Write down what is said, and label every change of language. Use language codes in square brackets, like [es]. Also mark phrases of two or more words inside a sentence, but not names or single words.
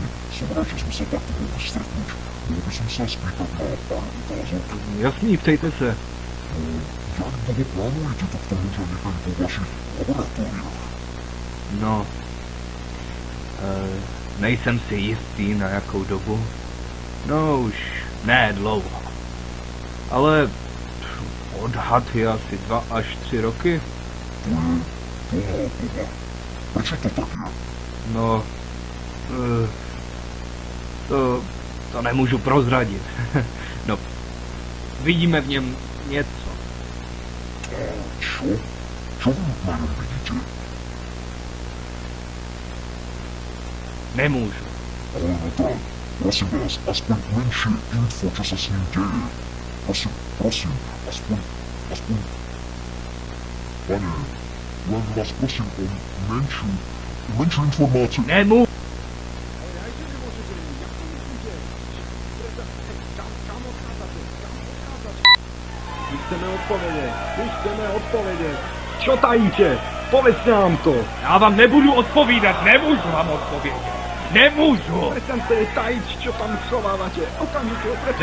[sk] Som rád, že sme sa takto mohli stretnúť. Mohol by som sa spýtať na pár otázok. [cs] Jasný, ptejte se. [sk] Jak dlho plánujete tohto muža nechať vo vašich laboratóriách? No, [cs] nejsem si jistý na jakou dobu. No už ne dlouho. Ale odhad je asi 2 až 3 roky. [sk] To je boha. Prečo to tak je? [cs] No, to nemůžu prozradit. No, vidíme v něm něco. [sk] Čo? Čo vy na ňom vidíte? [cs] Nemůžu. [sk] Ale no tak, prosím vás, aspoň menšie info, čo sa s ním deje. Prosím, aspoň... Pane, len vás prosím o menšiu informáciu. [cs] Nemůžu. My chceme odpovědět. [sk] Čo tajíte? Povedz nám to. [cs] Já vám nebudu odpovídat, nemůžu vám odpovědět. Nemůžu. [sk] Prestaňte tajit, čo tam schovávate. Okamžite ho